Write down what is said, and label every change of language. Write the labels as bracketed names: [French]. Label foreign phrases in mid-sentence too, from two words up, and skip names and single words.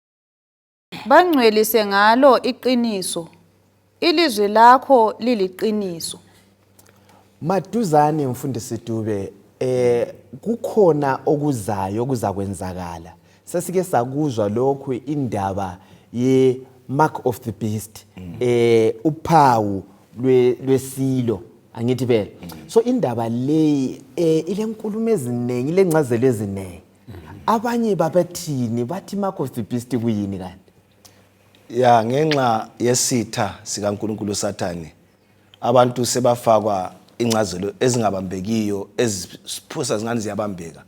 [North Ndebele] Bangcwelise ngalo iqiniso. Ilizwi lakho liliqiniso. Maduzane mfundisi Dube, kukhona okuzayo okuzakwenzakala. Sesike sakuzwa lokho indaba ye Mark of the Beast, uphawu lwesilo, angithi phela. So indaba le ile nkulumo eziningi, ile ncazelo eziningi. Abanye babathini bathi Mark of the Beast kuyini kanti? Ya ngenxa yesitha sikaNkulunkulu Sathane, abantu sebafakwa incazelo ezingabambekiyo, eziphusa zingane ziyabambeka.